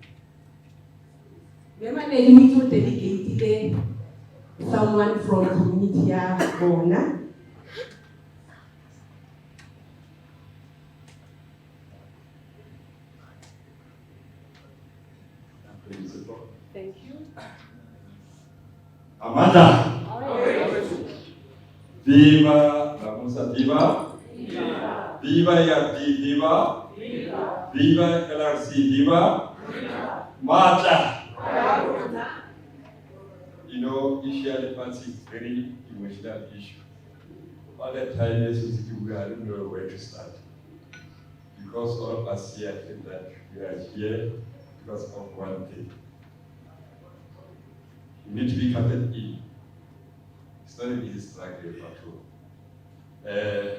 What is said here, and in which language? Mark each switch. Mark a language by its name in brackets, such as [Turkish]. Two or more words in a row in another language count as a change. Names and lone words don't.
[English] We to dedicate someone from community Bona. Thank you. Amanda. Viva la Musa, viva. Viva. Viva Yardi, viva. Viva. Viva LRC, viva. Viva. Mata. You know, issue elephants is very emotional issue. All the time, we don't know where to start. Because all of us here think that we are here because of one thing. You need to be counted in. It's not an easy struggle at all.